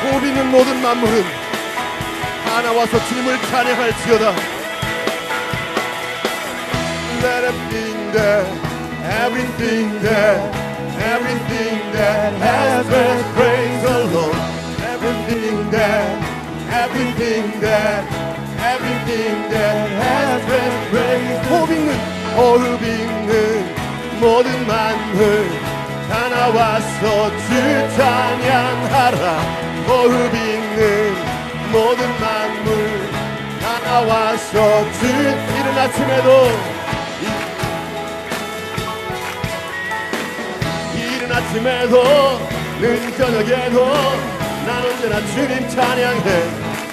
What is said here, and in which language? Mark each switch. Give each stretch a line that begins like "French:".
Korean: 있는 모든 만물은 다 나와서 주님을 찬양할지어다.
English: Let everything that, everything that, everything that has breath, praise the Lord. Everything that, everything that, everything that has breath, praise the Lord.
Korean: 호흡 있는 모든 만물 다 나와서 주 찬양하라. 호흡 있는 모든 만물 다 나와서 주. 이른 아침에도 이른 아침에도 늦은 저녁에도 난 언제나 주님 찬양해.